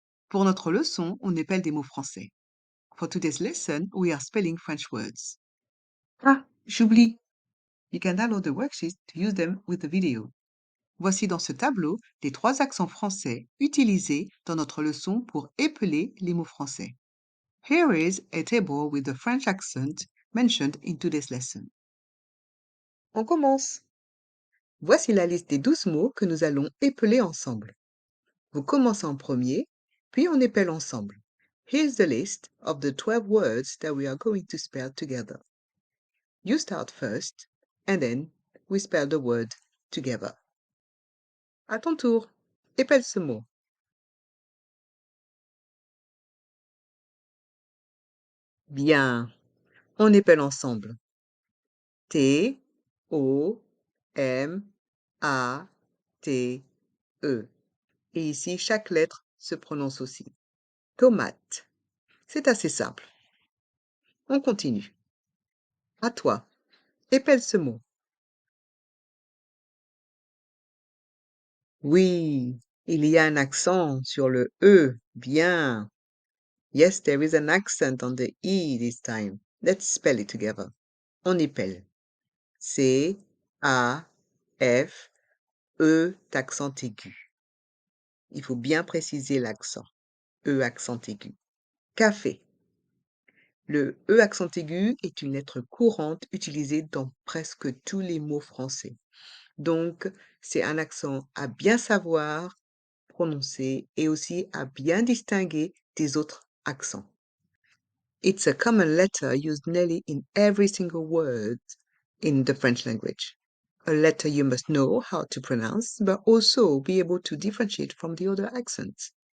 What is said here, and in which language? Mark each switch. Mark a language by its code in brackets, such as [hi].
[fr] Pour notre leçon, on épelle des mots français. [en] For today's lesson, we are spelling French words. [fr] Ah, j'oublie. [en] You can download the worksheet to use them with the video. [fr] Voici dans ce tableau les 3 accents français utilisés dans notre leçon pour épeler les mots français. [en] Here is a table with the French accent mentioned in today's lesson. [fr] On commence. Voici la liste des 12 mots que nous allons épeler ensemble. Vous commencez en premier, puis on épelle ensemble. [en] Here's the list of the 12 words that we are going to spell together. You start first, and then we spell the word together. [fr] À ton tour, épelle ce mot. Bien, on épelle ensemble. T, O, M, A, T, E. Et ici, chaque lettre se prononce aussi. Tomate. C'est assez simple. On continue. À toi, épelle ce mot. Oui, il y a un accent sur le E. Bien. [en] Yes, there is an accent on the E this time. Let's spell it together. [fr] On épelle. C, A, F, E, accent aigu. Il faut bien préciser l'accent. E, accent aigu. Café. Le E, accent aigu est une lettre courante utilisée dans presque tous les mots français. Donc, c'est un accent à bien savoir prononcer et aussi à bien distinguer des autres accents. [en] It's a common letter used nearly in every single word in the French language. A letter you must know how to pronounce, but also be able to differentiate from the other accents.